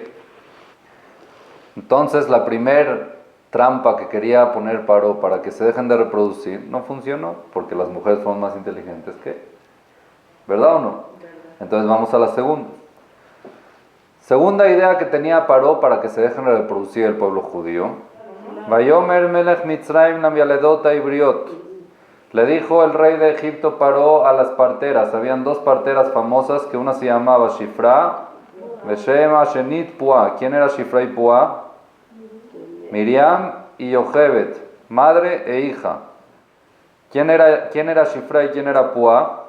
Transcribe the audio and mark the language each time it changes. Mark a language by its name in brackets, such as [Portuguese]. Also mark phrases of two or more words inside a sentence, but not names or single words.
[Spanish] Entonces la primer trampa que quería poner Paró para que se dejen de reproducir no funcionó, porque las mujeres fueron más inteligentes que, ¿verdad o no? Entonces vamos a la segunda. Segunda idea que tenía Paró para que se dejen de reproducir el pueblo judío. [Hebrew] ויאמר מלך מצרים למילדות העבריות. [Spanish] Le dijo el rey de Egipto Paró a las parteras. Habían 2 parteras famosas, que una se llamaba Shifra, [Hebrew] ושם השנית פועה. [Spanish] ¿Quién era Shifra y Pua? Miriam y Yochebed, madre e hija. ¿Quién era Shifra y quién era Pua?